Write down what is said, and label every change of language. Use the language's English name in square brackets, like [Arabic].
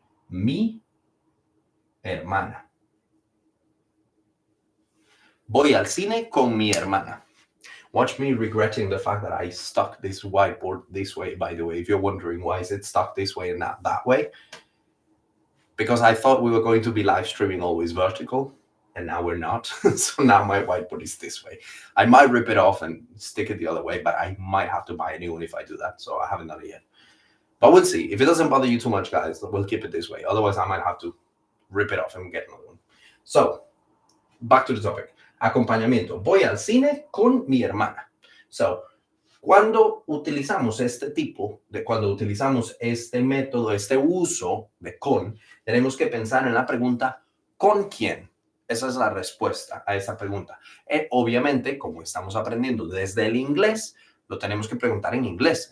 [Spanish] mi hermana. Voy al cine con mi hermana. [English] Watch me regretting the fact that I stuck this whiteboard this way, by the way, if you're wondering why is it stuck this way and not that way. Because I thought we were going to be live streaming always vertical, and now we're not. So now my whiteboard is this way. I might rip it off and stick it the other way, but I might have to buy a new one if I do that. So I haven't done it yet. But we'll see. If it doesn't bother you too much, guys, we'll keep it this way. Otherwise, I might have to rip it off and get another one. So, back to the topic. Acompañamiento. [Spanish] Voy al cine con mi hermana. So, cuando utilizamos cuando utilizamos este método, este uso de con, tenemos que pensar en la pregunta ¿con quién? Esa es la respuesta a esa pregunta. Obviamente, como estamos aprendiendo desde el inglés, lo tenemos que preguntar en inglés.